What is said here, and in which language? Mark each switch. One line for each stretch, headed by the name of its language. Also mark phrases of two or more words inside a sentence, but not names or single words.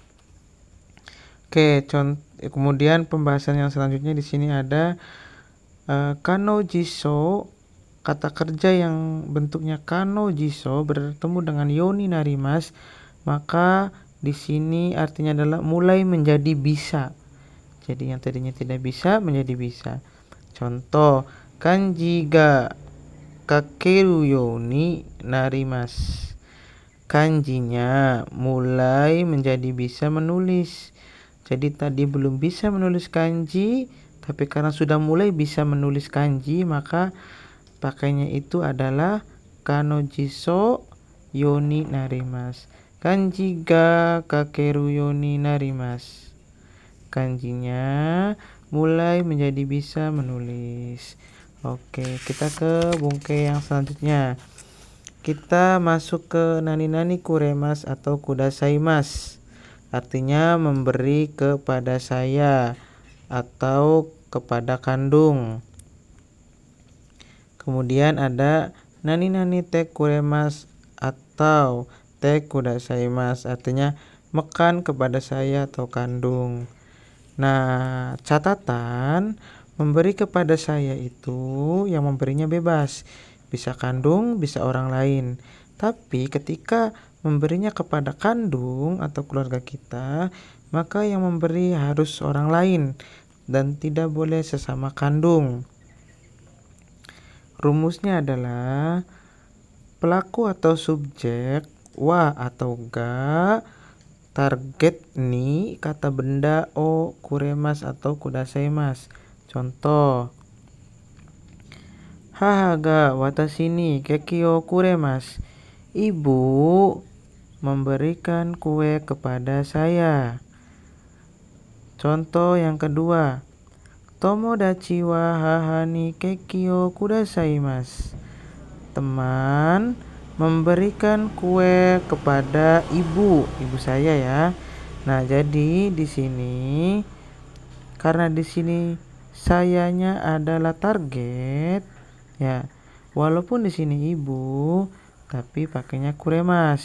Indonesian: Oke, kemudian pembahasan yang selanjutnya di sini ada
Japanese: 可能辞書.
Indonesian: Kata kerja yang bentuknya
Japanese: 可能辞書
Indonesian: bertemu dengan
Japanese: ようになります,
Indonesian: maka di sini artinya adalah mulai menjadi bisa. Jadi yang tadinya tidak bisa menjadi bisa. Contoh,
Japanese: 漢字が書けるようになります.
Indonesian: Kanjinya mulai menjadi bisa menulis. Jadi tadi belum bisa menulis kanji, tapi karena sudah mulai bisa menulis kanji, maka pakainya itu adalah
Japanese: 可能辞書ようになります. 漢字が書けるようになります.
Indonesian: Kanjinya mulai menjadi bisa menulis. Oke, kita ke bungkai yang selanjutnya. Kita masuk ke
Japanese: 何々くれます
Indonesian: atau kudasaimasu. Artinya memberi kepada saya atau kepada kandung. Kemudian ada
Japanese: 何々てくれます
Indonesian: atau
Japanese: てくださいます,
Indonesian: artinya makan kepada saya atau kandung. Nah, catatan memberi kepada saya itu yang memberinya bebas. Bisa kandung, bisa orang lain. Tapi ketika memberinya kepada kandung atau keluarga kita, maka yang memberi harus orang lain dan tidak boleh sesama kandung. Rumusnya adalah pelaku atau subjek wa atau ga, target ni kata benda
Japanese: をくれます
Indonesian: atau kudasaimasu. Contoh,
Japanese: 母が私にケーキをくれます.
Indonesian: Ibu memberikan kue kepada saya. Contoh yang kedua,
Japanese: 友達は母にケーキをくださいます.
Indonesian: Teman memberikan kue kepada ibu saya ya. Nah, jadi di sini karena di sini sayanya adalah target ya. Walaupun di sini ibu, tapi pakainya kuremas.